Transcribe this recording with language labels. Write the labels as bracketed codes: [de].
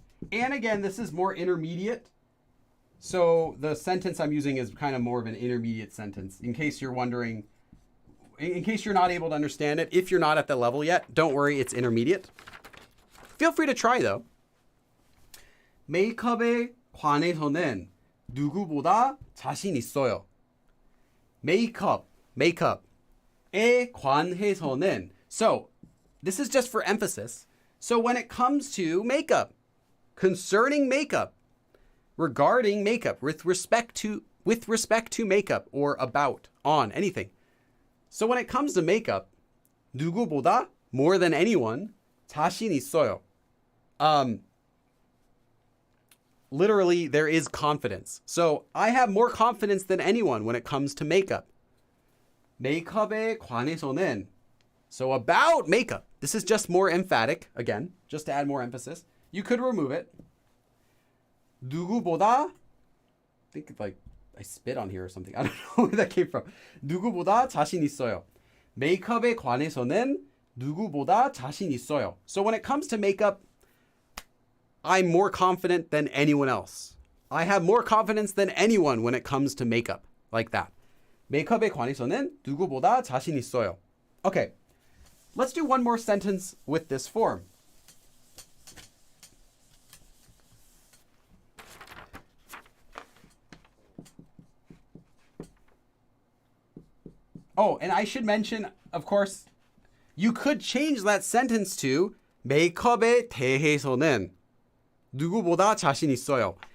[en] And again, this is more intermediate. So the sentence I'm using is kind of more of an intermediate sentence. In case you're wondering, in case you're not able to understand it, if you're not at the level yet, don't worry, it's intermediate. Feel free to try though. [ko] 메이크업에 관해서는 누구보다 자신 있어요. 메이크업에 관해서는. [en] So this is just for emphasis. So when it comes to makeup, concerning makeup, regarding makeup, with respect to makeup, or about, on, anything. So when it comes to makeup, 누구보다, more than anyone, [ko] 자신 있어요. [en] Literally, there is confidence. So I have more confidence than anyone when it comes to makeup. [ko] 메이크업에 관해서는. [en] So about makeup. This is just more emphatic, again, just to add more emphasis. You could remove it. 누구보다, I think it's like I spit on here or something. I don't know where that came from. [ko] 누구보다 자신 있어요. 메이크업에 관해서는 누구보다 자신 있어요. [en] So when it comes to makeup, I'm more confident than anyone else. I have more confidence than anyone when it comes to makeup. Like that. [ko] 메이크업에 관해서는 누구보다 자신 있어요. [en] Okay. Let's do one more sentence with this form. Oh, and I should mention, of course, you could change that sentence to [ko] 메이크업에 대해서는 누구보다 자신 있어요.